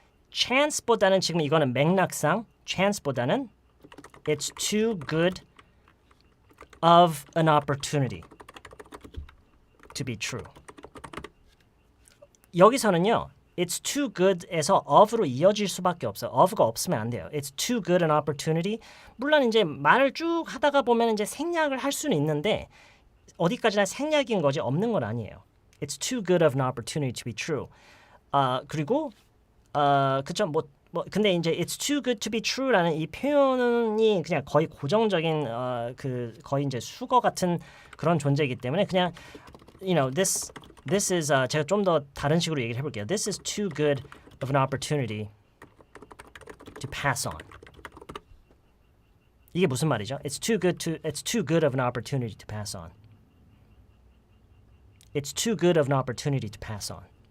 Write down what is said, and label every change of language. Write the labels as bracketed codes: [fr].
[ko] chance보다는 지금 이거는 맥락상 chance보다는 [en] it's too good of an opportunity to be true. [ko] 여기서는요. [en] It's too good [ko] 에서 of로 이어질 수밖에 없어요. of가 없으면 안 돼요. [en] It's too good an opportunity. [ko] 물론 이제 말을 쭉 하다가 보면 이제 생략을 할 수는 있는데 어디까지나 생략인 거지 없는 건 아니에요. [en] It's too good of an opportunity to be true. [ko] 그리고 그쵸 근데 이제 [en] it's too good to be true [ko] 라는 이 표현이 그냥 거의 고정적인 거의 이제 수거 같은 그런 존재이기 때문에 그냥 [en] this is [ko] 제가 좀 더 다른 식으로 얘기를 해볼게요. [en] This is too good of an opportunity to pass on. [ko] 이게 무슨 말이죠? [en] It's too good of an opportunity to pass on. It's too good of an opportunity to pass on.